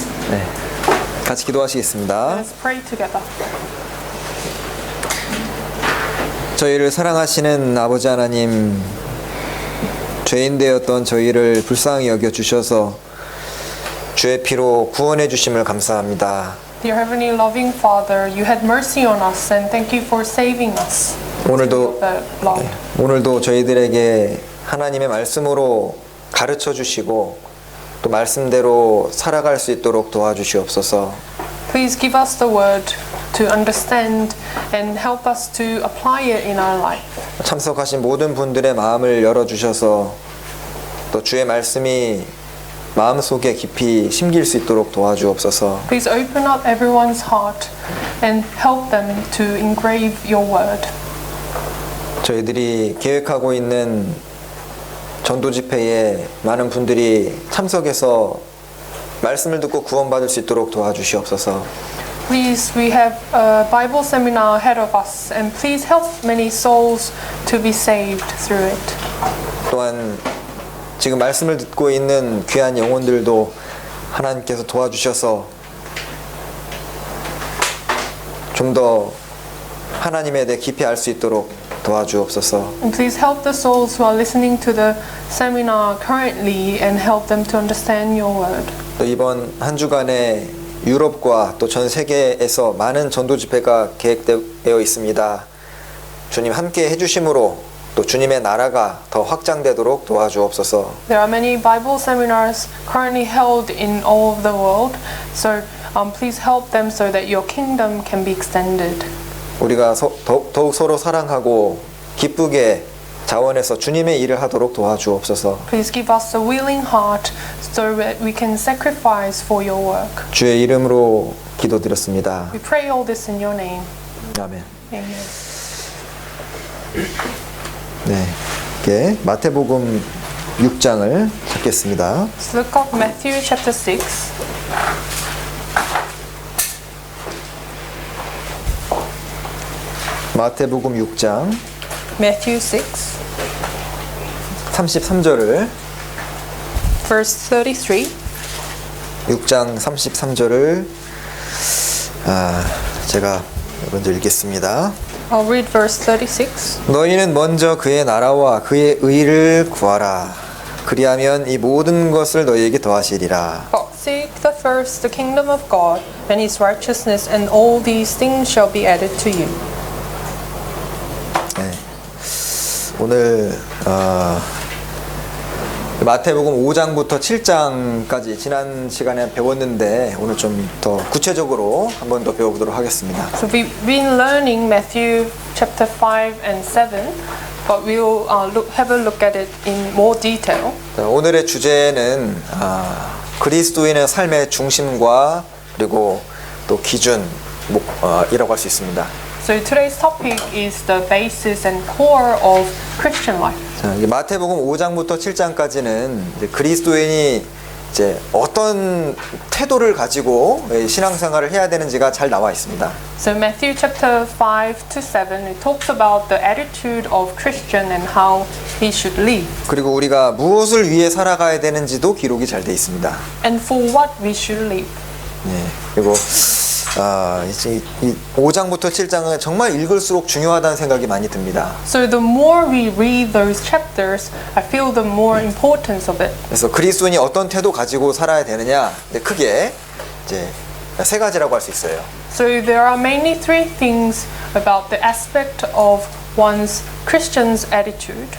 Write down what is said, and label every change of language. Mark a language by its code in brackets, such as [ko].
[ko] 네, 같이 기도하시겠습니다. [en] Let's pray together. [ko] 저희를 사랑하시는 아버지 하나님, 죄인 되었던 저희를 불쌍히 여겨 주셔서 주의 피로 구원해 주심을 감사합니다. [en] Dear Heavenly Loving Father, you had mercy on us and thank you for saving us. [ko] 오늘도 [en] through the blood. [ko] 오늘도 저희들에게 하나님의 말씀으로 가르쳐 주시고 또 말씀대로 살아갈 수 있도록 도와주시옵소서. [en] Please give us the word to understand and help us to apply it in our life. [ko] 참석하신 모든 분들의 마음을 열어 주셔서 또 주의 말씀이 마음속에 깊이 심길 수 있도록 도와주옵소서. [en] Please open up everyone's heart and help them to engrave your word. [ko] 저희들이 계획하고 있는 전도 집회에 많은 분들이 참석해서 말씀을 듣고 구원받을 수 있도록 도와주시옵소서. [en] Please, we have a Bible seminar ahead of us and please help many souls to be saved through it. [ko] 또한 지금 말씀을 듣고 있는 귀한 영혼들도 하나님께서 도와주셔서 좀 더 하나님에 대해 깊이 알 수 있도록 도와주옵소서. [en] And please help the souls who are listening to the seminar currently and help them to understand your word. [ko] 또 이번 한 주간에 유럽과 또 전 세계에서 많은 전도 집회가 계획되어 있습니다. 주님 함께 해주심으로 또 주님의 나라가 더 확장되도록 도와주옵소서. [en] There are many Bible seminars currently held in all of the world, so please help them so that your kingdom can be extended. [ko] 우리가 더욱 서로 사랑하고 기쁘게 자원해서 주님의 일을 하도록 도와주옵소서. [en] Please give us a willing heart so that we can sacrifice for your work. [ko] 주의 이름으로 기도드렸습니다. [en] We pray all this in your name. [ko] 아멘. [en] Amen. [ko] 네, 이렇게 마태복음 6장을 찾겠습니다. [en] Let's look up Matthew chapter 6. [ko] 마태복음 6장 [en] Matthew 6, [ko] 33절을 [en] verse 33. [ko] 6장 33절을 제가 먼저 읽겠습니다. [en] I'll read verse 36. [ko] 너희는 먼저 그의 나라와 그의 의를 구하라. 그리하면 이 모든 것을 너희에게 더하시리라. [en] But seek the first the kingdom of God and his righteousness, and all these things shall be added to you. [ko] 네. 오늘 마태복음 5장부터 7장까지 지난 시간에 배웠는데 오늘 좀 더 구체적으로 한 번 더 배워보도록 하겠습니다. [en] So we've been learning Matthew chapter 5 and 7, but we'll have a look at it in more detail. [ko] 자, 오늘의 주제는 그리스도인의 삶의 중심과 그리고 또 기준이라고 할 수 있습니다. [en] So today's topic is the basis and core of Christian life. [ko] 자, 이 마태복음 5장부터 7장까지는 이제 그리스도인이 이제 어떤 태도를 가지고 신앙생활을 해야 되는지가 잘 나와 있습니다. [en] So Matthew chapter 5 to 7, it talks about the attitude of Christian and how he should live. [ko] 그리고 우리가 무엇을 위해 살아가야 되는지도 기록이 잘 돼 있습니다. [en] And for what we should live. [ko] 네, 그리고 이제 이 5장부터 7장은 정말 읽을수록 중요하다는 생각이 많이 듭니다. [en] So the more we read those chapters, I feel the more importance of it. [ko] 그래서 그리스도인이 어떤 태도 가지고 살아야 되느냐, 크게 이제 세 가지라고 할 수 있어요. [en] So there are mainly three things about the aspect of one's Christian's attitude.